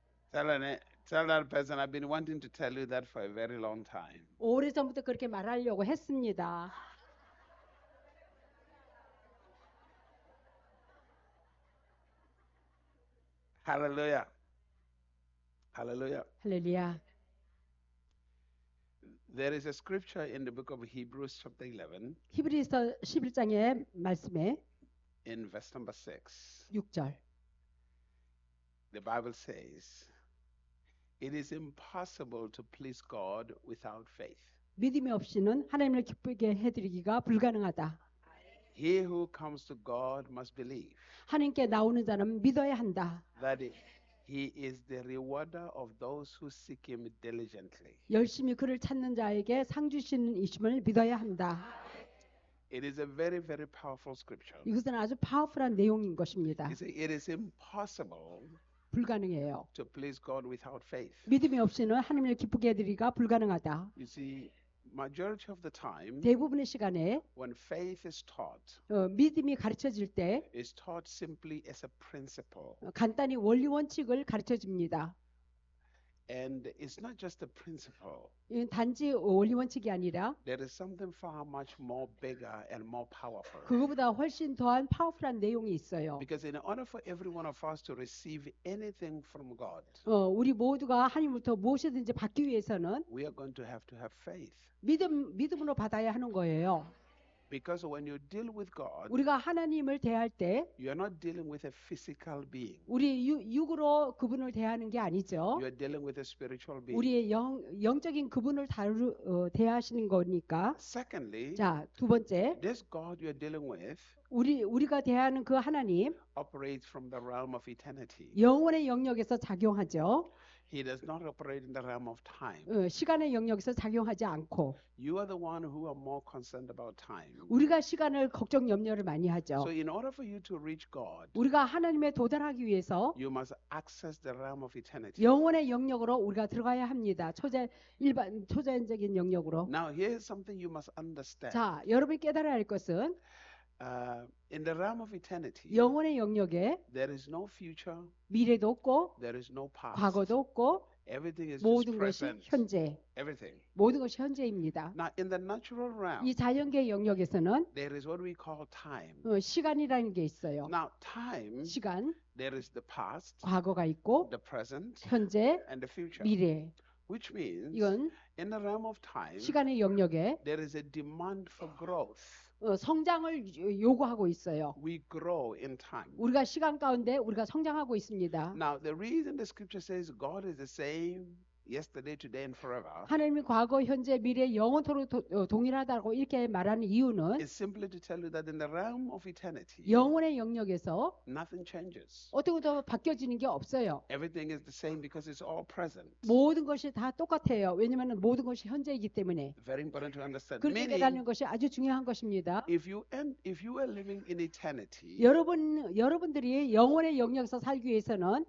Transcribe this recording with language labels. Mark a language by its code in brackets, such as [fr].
[en] Tell that person, "I've been wanting to tell you that for a very long time." [ko] 오래전부터 그렇게 말하려고 했습니다. [en] Hallelujah. Hallelujah. [ko] 할렐루야. [en] There is a scripture in the book of Hebrews chapter 11 [ko] 히브리서 11장의 말씀에 [en] in verse number 6. [ko] 6절. [en] The Bible says, "It is impossible to please God without faith. [ko] 믿음이 없이는 하나님을 기쁘게 해드리기가 불가능하다. [en] He who comes to God must believe [ko] 하나님께 나오는 자는 믿어야 한다. [en] that He is the rewarder of those who seek Him diligently." [ko] 열심히 그를 찾는 자에게 상 주시는 이심을 믿어야 한다. [en] It is a very, very powerful scripture. [ko] 이것은 아주 파워풀한 내용인 것입니다. [en] It is impossible [ko] 불가능해요. [en] to please God without faith. [ko] 믿음이 없이는 하나님을 기쁘게 해드리기가 불가능하다. [en] You see, majority of the time, [ko] 대부분의 시간에 [en] when faith is taught, [ko] 믿음이 가르쳐질 때 [en] is taught simply as a principle. [ko] 간단히 원리 원칙을 가르쳐줍니다. [en] And it's not just a principle. [ko] 이건 단지 원리 원칙이 아니라 [en] There is something far much more bigger and more powerful. [ko] 그거보다 훨씬 더한 파워풀한 내용이 있어요. [en] Because in order for every one of us to receive anything from God, [ko] 우리 모두가 하나님부터 무엇이든지 받기 위해서는 [en] we are going to have faith. [ko] 믿음으로 받아야 하는 거예요. [en] Because when you deal with God, [ko] 우리가 하나님을 대할 때 [en] you are not dealing with a physical being. [ko] 우리 육으로 그분을 대하는 게 아니죠. [en] You are dealing with a spiritual being. [ko] 우리의 영적인 그분을 대하시는 거니까. [en] Secondly, [ko] 자, 두 번째, [en] this God you are dealing with [ko] 우리가 대하는 그 하나님 [en] operates from the realm of eternity. [ko] 영혼의 영역에서 작용하죠. [en] He does not operate in the realm of time. [ko] 시간의 영역에서 작용하지 않고 [en] You are the one who are more concerned about time. [ko] 우리가 시간을 걱정 염려를 많이 하죠. [en] So in order for you to reach God, [ko] 우리가 하나님에 도달하기 위해서 [en] you must access the realm of eternity. [ko] 영혼의 영역으로 우리가 들어가야 합니다. 초자연적인 영역으로. [en] Now here's something you must understand. [ko] 자, 여러분이 깨달아야 할 것은 [en] In the realm of eternity, [ko] 영혼의 영역에 [en] there is no future, [ko] 미래도 없고 [en] there is no past. [ko] 과거도 없고 [en] Everything is just [ko] 모든 것이 [en] present. [ko] 현재. [en] Everything. [ko] 모든 것이 현재입니다. [en] Now in the natural realm, [ko] 이 자연계의 영역에서는 [en] there is what we call time. [ko] 시간이라는 게 있어요. [en] Now time, [ko] 시간, [en] there is the past, [ko] 과거가 있고 [en] the present, [ko] 현재, [en] and the future. [ko] 미래. [en] Which means [ko] 이건 [en] in the realm of time, [ko] 시간의 영역에 [en] there is a demand for growth. [ko] 성장을 요구하고 있어요. [en] We grow in time. [ko] 우리가 시간 가운데 우리가 성장하고 있습니다. [en] Now the reason the scripture says God is the same yesterday, today, and forever [ko] 하나님이 과거, 현재, 미래 영원토록 동일하다고 이렇게 말하는 이유는 [en] is simply to tell you that in the realm of eternity, [ko] 영혼의 영역에서 [en] nothing changes. [ko] 어떻게 더 바뀌어지는 게 없어요. [en] Everything is the same because it's all present. [ko] 모든 것이 다 똑같아요. 왜냐하면 모든 것이 현재이기 때문에. [en] Very important to understand. [ko] 그렇게 [en] Meaning, [ko] 깨닫는 것이 아주 중요한 것입니다. [en] if you are living in eternity [ko] 여러분들이 영혼의 영역에서 살기 위해서는